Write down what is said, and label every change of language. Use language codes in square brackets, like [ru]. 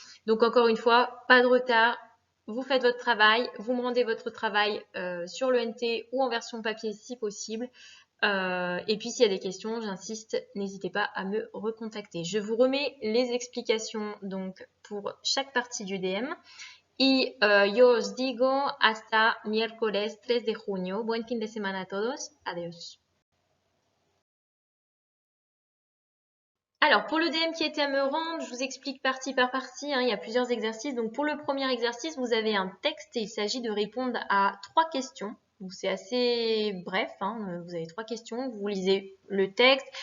[fr] Donc encore une fois, pas de retard, vous faites votre travail, vous me rendez votre travail sur le NT ou en version papier si possible. Et puis s'il y a des questions, j'insiste, n'hésitez pas à me recontacter. Je vous remets les explications donc pour chaque partie du DM. [es] Y yo os digo hasta miércoles 3 de junio. Buen fin de semana a todos. Adiós. [fr] Alors, pour le DM qui était à me rendre, je vous explique partie par partie. Hein, il y a plusieurs exercices. Donc, pour le premier exercice, vous avez un texte et il s'agit de répondre à 3 questions. Donc, c'est assez bref. Hein, vous avez 3 questions. Vous lisez le texte.